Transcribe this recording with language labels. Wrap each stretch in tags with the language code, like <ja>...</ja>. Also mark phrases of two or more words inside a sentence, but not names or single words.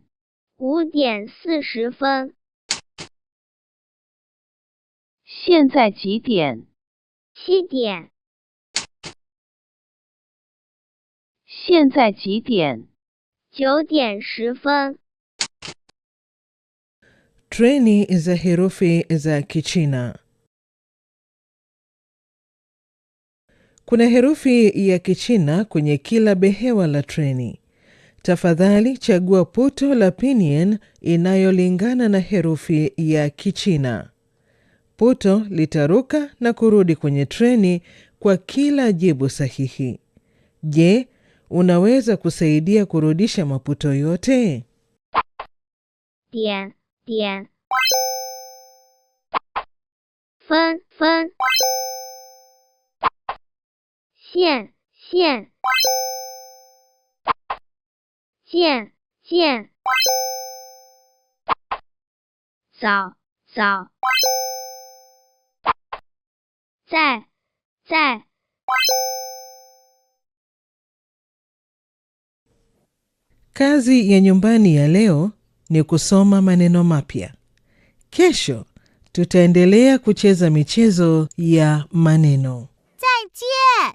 <zh>5 点40分现在几点 7点现在几点 9点10分</zh> <sw>Treni za herufi za Kichina. Kuna herufi ya Kichina kwenye kila behewa la treni. Tafadhali chagua puto la pinyin inayolingana na herufi ya Kichina. Puto litaruka na kurudi kwenye treni kwa kila jibu sahihi. Je, unaweza kusaidia kurudisha maputo yote?</sw> <zh>点点 分分 线线 见见 早早 在在</zh> <sw>Kazi ya nyumbani ya leo ni kusoma maneno mapya. Kesho tutaendelea kucheza michezo ya maneno.</sw> <zh>再见。</zh>